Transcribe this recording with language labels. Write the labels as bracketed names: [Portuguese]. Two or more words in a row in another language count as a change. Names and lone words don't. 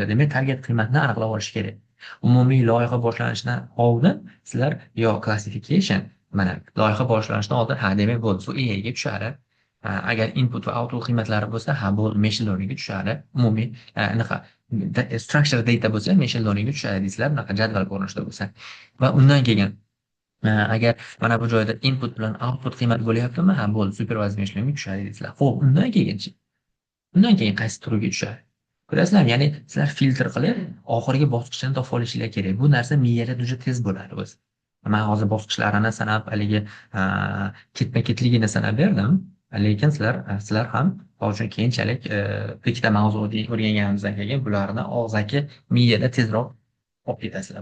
[Uzbek] Demak, target qiymatini aniqlab olish kerak. Umumiy loyiha boshlanishidan oldin sizlar yo classification, mana loyiha boshlanishidan oldin demak bo'ldi, bu AI ga tushadi. Agar input va output qiymatlari bo'lsa, bu [English] machine learning [Uzbek] ga tushadi. Umumiy [English] structure data [Uzbek] bo'lsa, [English] machine learning [Uzbek] ga tushadi deysizlar, bunaqa jadval ko'rinishida bo'lsa. Va undan keyin agar mana bu joyda input bilan output qiymat bo'lyaptimi, bo'ldi, [English] supervised machine learning [Uzbek] ga tushadi deysizlar. Xo'p, undan keyin qaysi turiga tushadi? Ko'rasizlarmi? Ya'ni sizlar filtr qilib oxirgi bosqichini topib olishinglar kerak. Bu narsa miyada juda tez bo'ladi o'zi. Men hozir bosqichlarini sanab, haligi ketma-ketligini sanab berdim. Lekin sizlar ham hozir keyinchalik ikkita mavzuni o'rganganimizdan keyin bularni og'zaki miyada tezroq olib ketasizlar.